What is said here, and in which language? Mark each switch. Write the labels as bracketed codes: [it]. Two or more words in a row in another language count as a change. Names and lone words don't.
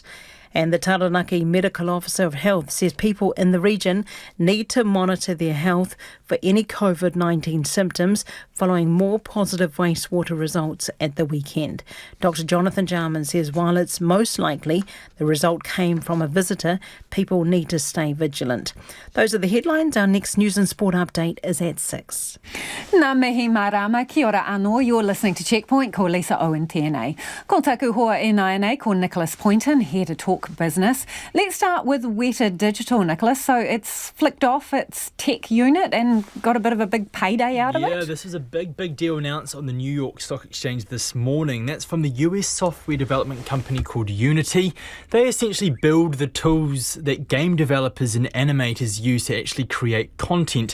[en] And the Taranaki Medical Officer of Health says people in the region need to monitor their health for any COVID-19 symptoms following more positive wastewater results at the weekend. Dr. Jonathan Jarman says while it's most likely the result came from a visitor, people need to stay vigilant. Those are the headlines. Our next news and sport update is at 6. [mi] Nā mihi marama, kia ora anō. [en] You're listening to Checkpoint, [mi] ko Lisa Owen tēnei. Ko taku hoa e nāianei, ko Nicholas Poynton, [en] here to talk business. Let's start with Weta Digital, Nicholas. So it's flicked off its tech unit and got a bit of a big payday out of it? Yeah, this is a big deal announced on the New York Stock Exchange this morning. That's from the US software development company called Unity. They essentially build the tools that game developers and animators use to actually create content.